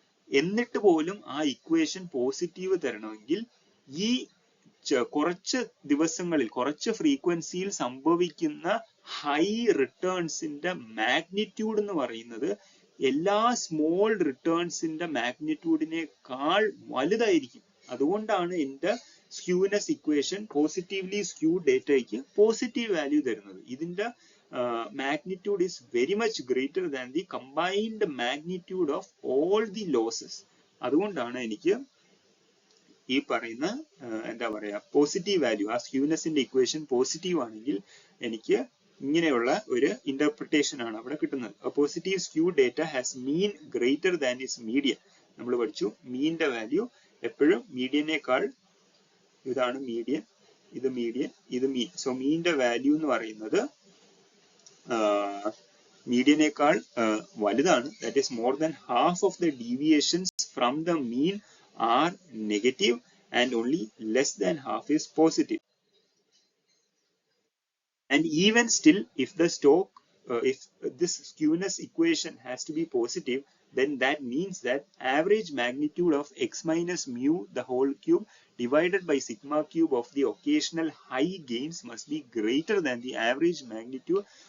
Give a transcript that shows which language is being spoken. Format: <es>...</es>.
<ml>എന്നിട്ട് പോലും ആ ഇക്വേഷൻ പോസിറ്റീവ് തരണമെങ്കിൽ ഈ കുറച്ച് ദിവസങ്ങളിൽ കുറച്ച് ഫ്രീക്വൻസിയിൽ സംഭവിക്കുന്ന ഹൈ റിട്ടേൺസിന്റെ മാഗ്നിറ്റ്യൂഡ് എന്ന് പറയുന്നത് എല്ലാ സ്മോൾ റിട്ടേൺസിന്റെ മാഗ്നിറ്റ്യൂഡിനേക്കാൾ വലുതായിരിക്കും. അതുകൊണ്ടാണ് എന്റെ skewness equation positively skew ഡേറ്റയ്ക്ക് positive value തരുന്നത്.</ml> <en>ഇതിന്റെ magnitude is very much greater than the combined magnitude of all the losses.</en> <ml>അതുകൊണ്ടാണ് എനിക്ക് ഈ പറയുന്ന എന്താ പറയാ പോസിറ്റീവ് വാല്യൂ, ആ സ്ക്യൂനെസിന്റെ ഇക്വേഷൻ പോസിറ്റീവ് ആണെങ്കിൽ എനിക്ക് ഇങ്ങനെയുള്ള ഒരു ഇന്റർപ്രിട്ടേഷൻ ആണ് അവിടെ കിട്ടുന്നത്.</ml> <en>Positive skew data has mean greater than its median.</en> <ml>നമ്മൾ പഠിച്ചു മീനിന്റെ വാല്യൂ എപ്പോഴും മീഡിയനേക്കാൾ, ഇതാണ് മീഡിയൻ, ഇത് മീഡിയൻ, ഇത് മീൻ. സോ മീനിന്റെ വാല്യൂ എന്ന് പറയുന്നത് മീഡിയനേക്കാൾ വലുതാണ്.</ml> <en>That is more than half of the deviations from the mean are negative and only less than half is positive. And even still, if the stock, if this skewness equation has to be positive, then that means that average magnitude of x minus mu the whole cube divided by sigma cube of the occasional high gains must be greater than the average magnitude</en>